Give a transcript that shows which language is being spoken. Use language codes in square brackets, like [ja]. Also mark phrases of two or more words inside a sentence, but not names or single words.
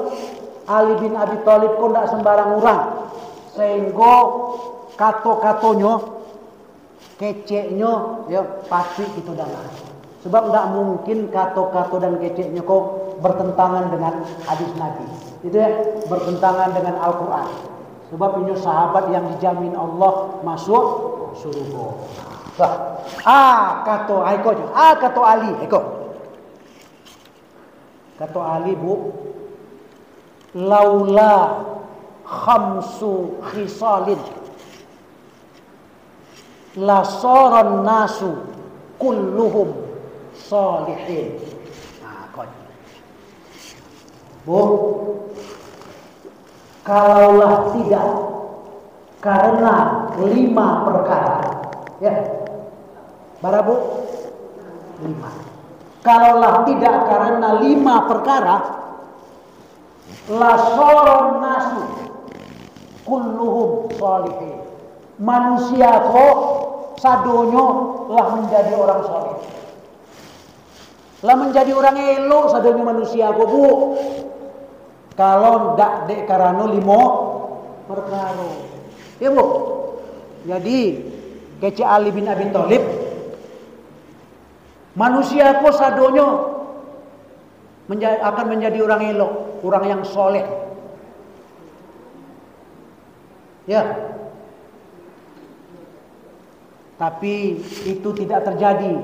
[id] Ali bin Abi Thalib kau ndak sembarang orang. Sehingga kato-katonyo, keceknya ya pasti itu dalam. Sebab ndak mungkin kato-kato dan keceknya kau bertentangan dengan hadis Nabi. Itu ya, bertentangan dengan Al-Quran. Sebab ini sahabat yang dijamin Allah masuk surga. Wah, [min] kato Ali, Kato Ali, Bu. [ar] لولا خمس خصال لصار الناس كلهم صالحين. [id] Nah, Bu, kalaulah tidak karena 5 perkara, ya, Bu, 5. Kalaulah tidak karena 5 perkara, [ar] لصار الناس كلهم صالحين. [min] Manusia kok sadonyo lah menjadi orang saleh. Lah menjadi orang elo sadonyo manusia kok, Bu. Kalau ndak dek karano 5 perkara. [id] Ya, Bu. [min] Jadi kece Ali bin Abi Thalib, manusia kok sadonyo akan menjadi orang elok, orang yang soleh. [id] Ya. Tapi itu tidak terjadi.